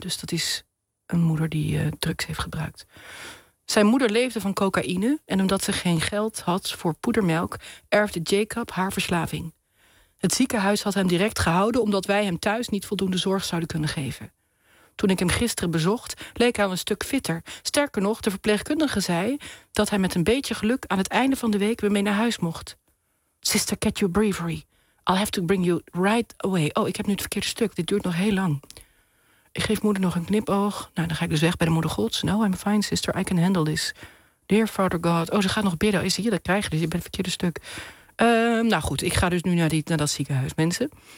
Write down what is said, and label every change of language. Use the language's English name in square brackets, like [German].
[Dutch] Dus dat is een moeder die drugs heeft gebruikt. Zijn moeder leefde van cocaïne en omdat ze geen geld had voor poedermelk, erfde Jacob haar verslaving. Het ziekenhuis had hem direct gehouden omdat wij hem thuis niet voldoende zorg zouden kunnen geven. Toen ik hem gisteren bezocht, leek hij al een stuk fitter. Sterker nog, de verpleegkundige zei dat hij met een beetje geluk aan het einde van de week weer mee naar huis mocht. [English] Sister, get your bravery. I'll have to bring you right away. [Dutch] Oh, ik heb nu het verkeerde stuk. Dit duurt nog heel lang. Ik geef moeder nog een knipoog. Nou, dan ga ik dus weg bij de moeder gods. [English] No, I'm fine, sister. I can handle this. Dear Father God. [Dutch] Oh, ze gaat nog bidden. Is ze hier? Dat krijg je. Dus je bent het verkeerde stuk. Ik ga dus nu naar dat ziekenhuis, mensen.